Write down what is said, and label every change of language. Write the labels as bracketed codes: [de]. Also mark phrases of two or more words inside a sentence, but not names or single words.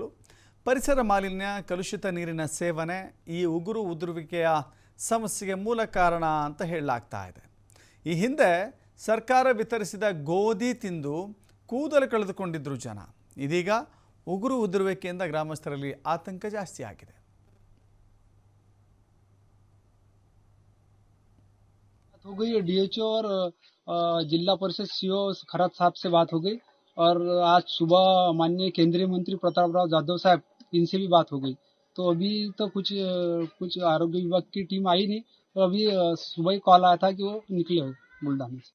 [kn] ಪರಿಸರ ಮಾಲಿನ್ಯ, ಕಲುಷಿತ ನೀರಿನ ಸೇವನೆ ಈ ಉಗುರು ಉದುರುವಿಕೆಯ ಸಮಸ್ಯೆಗೆ ಮೂಲ ಕಾರಣ ಅಂತ ಹೇಳಲಾಗ್ತಾ ಇದೆ. ಈ ಹಿಂದೆ ಸರ್ಕಾರ ವಿತರಿಸಿದ ಗೋಧಿ ತಿಂದು ಕೂದಲು ಕಳೆದುಕೊಂಡಿದ್ದರು ಜನ. ಇದೀಗ ಉಗುರು ಉದುರುವಿಕೆಯಿಂದ ಗ್ರಾಮಸ್ಥರಲ್ಲಿ ಆತಂಕ ಜಾಸ್ತಿ ಆಗಿದೆ. [hi] हो गई डीएचओ और जिला परिषद सीओ खरात साहब से बात हो गई और आज सुबह माननीय केंद्रीय मंत्री प्रतापराव जाधव साहब इनसे भी बात हो गई. तो अभी तो कुछ आरोग्य विभाग की टीम आई नहीं, तो अभी सुबह ही कॉल आया था कि वो निकले हो बुल्ढाना से.